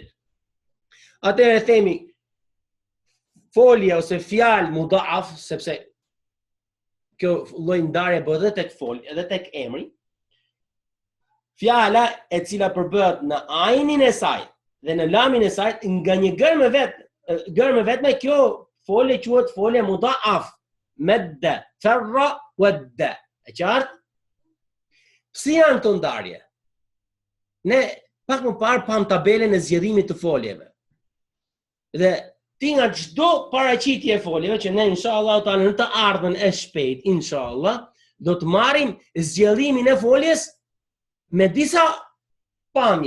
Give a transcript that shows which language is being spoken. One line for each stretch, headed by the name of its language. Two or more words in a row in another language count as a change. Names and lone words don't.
Albanian: Atëherë themi folje ose fjalë mudhaf, sepse kjo lloj ndarje bëhet edhe tek folje, edhe tek emri. Fjala e cila përbëhet në ajnin e saj dhe në lamin e saj nga një gërmë vetme, kjo folje quhet folje mudhaf.
Arabic: مدّ، فرّ، ودّ.
Albanian: E qartë? Si janë këto ndarje? Ne pak më parë pam tabelën e zgjedhimit të foljeve. Dhe ti nga çdo paraqitje e foljeve që ne inshallah në të ardhmen e shpejt, inshallah, do të marrim zgjedhimin e foljes me disa pamje.